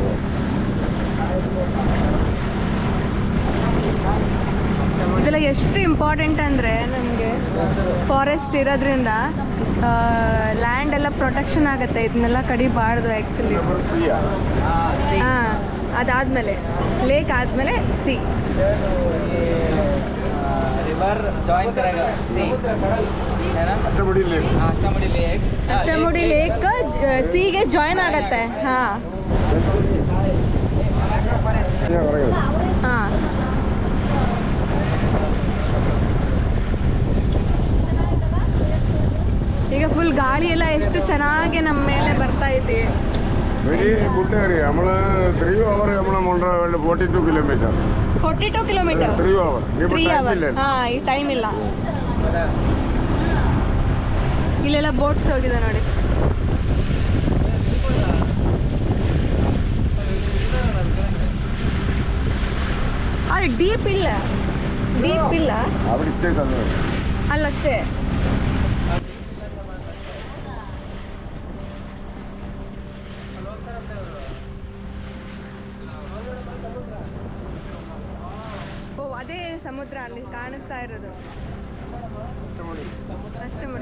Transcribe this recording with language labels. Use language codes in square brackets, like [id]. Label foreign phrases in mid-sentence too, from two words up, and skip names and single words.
[kn] ಇದೆಲ್ಲ ಎಷ್ಟು ಇಂಪಾರ್ಟೆಂಟ್ ಅಂದರೆ ನಮಗೆ ಫಾರೆಸ್ಟ್ ಇರೋದ್ರಿಂದ ಲ್ಯಾಂಡ್ ಎಲ್ಲ ಪ್ರೊಟೆಕ್ಷನ್ ಆಗುತ್ತೆ. ಇದನ್ನೆಲ್ಲ ಕಡಿಬಾರ್ದು ಆ್ಯಕ್ಚುಲಿ. ಹಾಂ, ಅದಾದಮೇಲೆ ಲೇಕ್ ಆದಮೇಲೆ ಸಿ. [en] river join [hi] करेगा सी. [kn] ಅಷ್ಟಮಡಿ ಲೇಕ್. ಅಷ್ಟಮಡಿ ಲೇಕ್. ಅಷ್ಟಮುಡಿ ಲೇಕ್ ಸಿಗೆ ಜಾಯಿನ್ ಆಗತ್ತೆ. ಹಾಂ ಹೊರಗೆ ಹಾಂ. ಈಗ ಫುಲ್ ಗಾಳಿ ಎಲ್ಲ ಎಷ್ಟು ಚೆನ್ನಾಗಿ ನಮ್ಮ ಮೇಲೆ ಬರ್ತಾ ಐತಿ. [en] very good area. [ml] നമ്മൾ 3 hour നമ്മൾ മുണ്ട 42 കിലോമീറ്റർ. [kn] 42 ಕಿಲೋಮೀಟರ್. 3 hour. 3 ಅವರ್. ಹಾಂ, ಈ ಟೈಮ್ ಇಲ್ಲ. ಇಲ್ಲೆಲ್ಲ ಬೋಟ್ಸ್ ಹೋಗಿದೆ ನೋಡಿ. ಅಲ್ಲಿ ಡೀಪ್ ಇಲ್ಲ, ಡೀಪ್ ಇಲ್ಲ [ml] അവിടെ ഇച്ചേ തന്നെ. [kn] ಅಲ್ಲಷ್ಟೇ. ಓ, ಅದೇ ಸಮುದ್ರ ಅಲ್ಲಿ ಕಾಣಿಸ್ತಾ ಇರೋದು. ಅಷ್ಟಮುಡಿ.